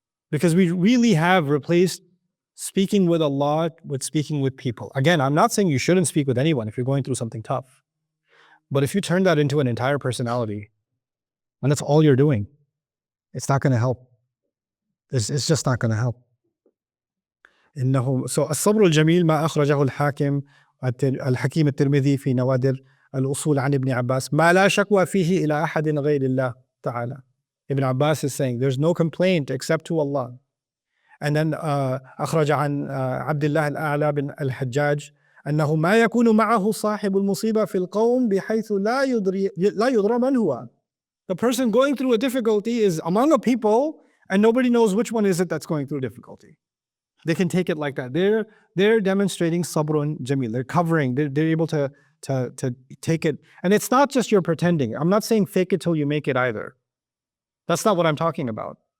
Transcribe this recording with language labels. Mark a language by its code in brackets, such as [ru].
[en] Because we really have replaced speaking with Allah with speaking with people. Again, I'm not saying you shouldn't speak with anyone if you're going through something tough. But if you turn that into an entire personality, and that's all you're doing, it's not going to help. It's just not going to help. [ar] So الصبر الجميل ما أخرجه الحكيم الترمذي في نوادر الأصول عن ابن عباس ما لا شكوى فيه إلى أحد غير الله تعالى. [en] Ibn Abbas is saying there's no complaint except to Allah. And then [ar] أخرج عن عبد الله الأعلى بن الحجاج أنه ما يكون معه صاحب المصيبة في القوم بحيث لا يدرى من هو. [en] The person going through a difficulty is among a people and nobody knows which one is it that's going through difficulty. They can take it like that. They're demonstrating sabrun jameel. They're covering. They're able to take it. And it's not just you're pretending. I'm not saying fake it till you make it either. That's not what I'm talking about.